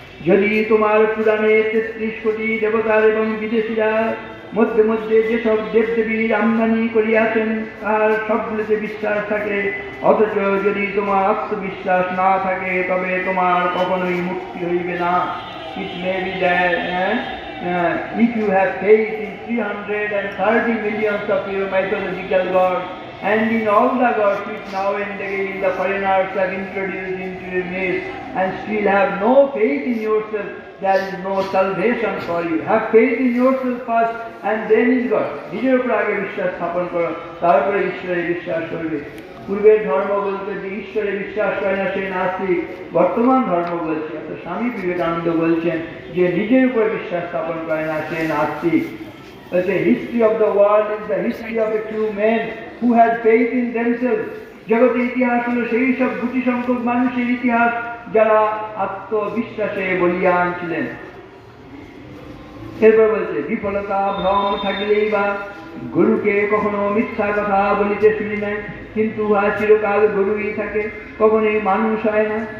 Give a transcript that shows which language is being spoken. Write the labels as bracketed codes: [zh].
[bn] যদি তোমার পুরাণে 33 কোটি দেবতার এবং বিদেশিরা মধ্যে মধ্যে যেসব দেবদেবীর আমদানি করিয়াছেন তার সবগুলোতে বিশ্বাস থাকে, অথচ যদি তোমার আত্মবিশ্বাস না থাকে তবে তোমার কখনোই মুক্তি হইবে না। [en] It may be that if you have faith in 330 millions of your mythological gods, and in all the gods which now and again the foreigners have introduced into your midst, and still have no faith in yourself, there is no salvation for you. Have faith in yourself first, and then in God. [bn] নিজের উপর আগে বিশ্বাস স্থাপন করো, তারপরে ঈশ্বরে বিশ্বাস করবে। পূর্বের ধর্ম বলতে যে ঈশ্বরে বিশ্বাস করে না সে নাস্তিক, বর্তমান ধর্ম বলছে, অর্থাৎ স্বামী বিবেকানন্দ বলছেন যে নিজের উপর বিশ্বাস স্থাপন করে না সে নাস্তিক। [en] The history of the world is the history of a few men who had faith in themselves. [bn] জগতের ইতিহাস হলো সেই সব গুটি সংখ্যক মানুষের ইতিহাস যারা আত্মবিশ্বাসে বলিয়ান ছিলেন। এরপর বলছে বিফলতা ভ্রম থাকিলেই বা গরুকে কখনো মিথ্যা কথা বলিতে শুনি নাই, কিন্তু উহা চিরকাল গরুই থাকে, কখনোই মানুষ হয় না।